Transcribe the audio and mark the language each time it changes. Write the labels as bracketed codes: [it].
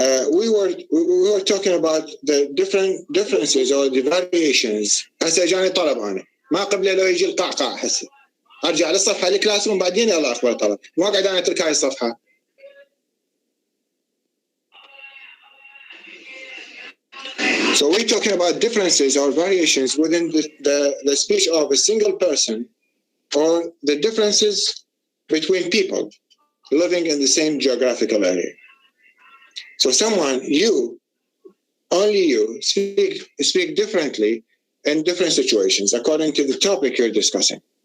[en] We were talking about the differences or the variations. [ar] هسه جاني طلب انا ما قبله لو يجي القعقاع. هسه ارجع للصفحه الكلاس روم بعدين يلا اخبر طلب. ما قاعد انا اترك هاي الصفحه. [en] So we're talking about differences or variations within the speech of a single person or the differences between people living in the same geographical area. So someone, only you, speak differently in different situations according to the topic you're discussing.